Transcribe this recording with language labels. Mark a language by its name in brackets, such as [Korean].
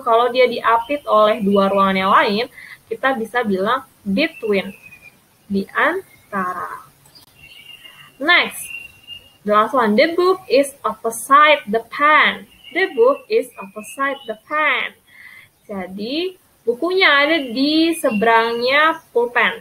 [Indonesian] Kalau dia diapit oleh dua ruangan yang lain, kita bisa bilang between, di antara. [English] Next, the last one, the book is opposite the pen. The book is opposite the pen. [Indonesian] Jadi, bukunya ada di seberangnya pulpen.